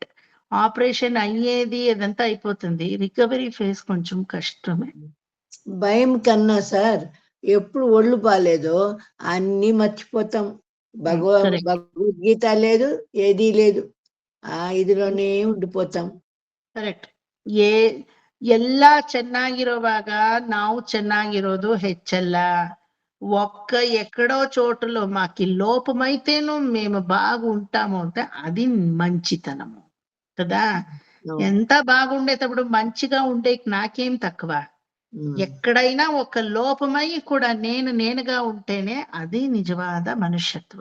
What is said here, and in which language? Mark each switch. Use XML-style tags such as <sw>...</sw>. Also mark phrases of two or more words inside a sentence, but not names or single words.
<te>ఆపరేషన్ అయ్యేది అదంతా అయిపోతుంది, రికవరీ ఫేస్ కొంచెం కష్టమే. భయం కన్నా సార్, ఎప్పుడు ఒళ్ళు బాలేదో అన్ని మర్చిపోతాం. భగవద్గీత లేదు, ఏదీ లేదు, ఆ ఇదిలోనే ఉండిపోతాం.</te> <kn>ಕರೆಕ್ಟ್. ಎಲ್ಲ ಚೆನ್ನಾಗಿರುವಾಗ ನಾವು ಚೆನ್ನಾಗಿರೋದು ಹೆಚ್ಚಲ್ಲ.</kn> <te>ఎక్కడో చోటులో మాకి లోపమైతేనో మేము బాగుంటాము అంటే అది మంచితనము కదా. ఎంత బాగుండేటప్పుడు మంచిగా ఉండే నాకేం తక్కువ. ఎక్కడైనా ఒక లోపమై కూడా నేనుగా ఉంటేనే అది నిజవాద మనుష్యత్వ.</te>